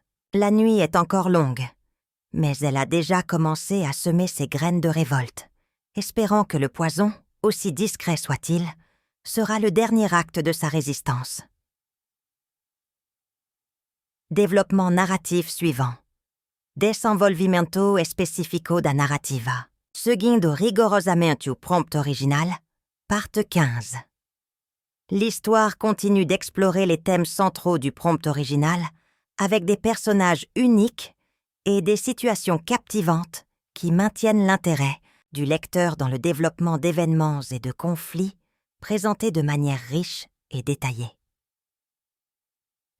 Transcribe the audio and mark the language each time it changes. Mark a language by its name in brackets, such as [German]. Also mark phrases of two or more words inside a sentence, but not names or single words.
[French] La nuit est encore longue, mais elle a déjà commencé à semer ses graines de révolte, espérant que le poison, aussi discret soit-il, sera le dernier acte de sa résistance. Développement narratif suivant. [Portuguese] Desenvolvimento específico da narrativa, seguindo rigorosamente o prompt original, parte 15. [French] L'histoire continue d'explorer les thèmes centraux du prompt original avec des personnages uniques et des situations captivantes qui maintiennent l'intérêt du lecteur dans le développement d'événements et de conflits présentés de manière riche et détaillée.